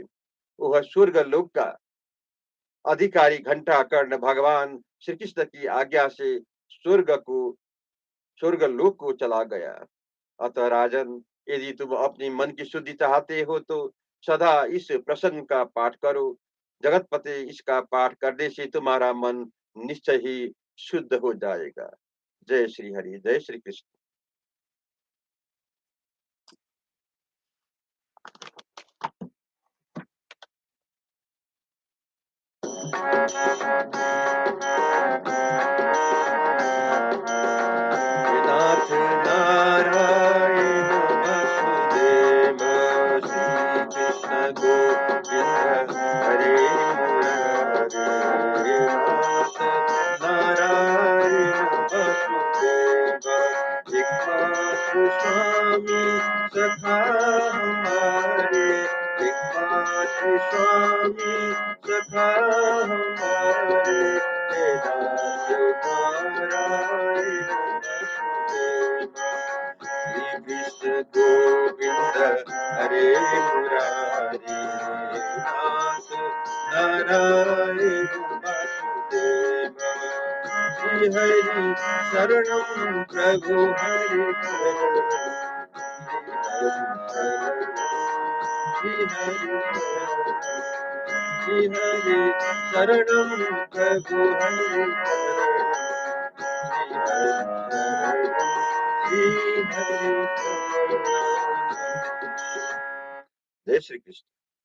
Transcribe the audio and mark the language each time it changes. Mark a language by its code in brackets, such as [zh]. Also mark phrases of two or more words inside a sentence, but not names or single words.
[hi] वह स्वर्ग लोक का अधिकारी घंटा कर्ण भगवान श्री कृष्ण की आज्ञा से स्वर्ग को स्वर्ग लोक को चला गया। अतः राजन, यदि तुम अपनी मन की शुद्धि चाहते हो तो सदा इस प्रसंग का पाठ करो। जगतपते, इसका पाठ करने से तुम्हारा मन निश्चय ही शुद्ध हो जाएगा। जय श्री हरि, जय श्री कृष्ण। नाथ नारायण वसुदेव, श्री कृष्ण गोविंद हरे मुरारे। नाथ नारायण वसुदेव, एकमात्र स्वामी सखा हमारे। एकमात्र स्वामी सखा हमारे। दास नारायण वासुदेवा श्री कृष्ण गोविंद हरे मुरारी दास नारायण वासुदेवा श्री हरि शरणं प्रभु हरि श्री हरि शरणं प्रभु हरि श्री हरि जय श्री कृष्ण।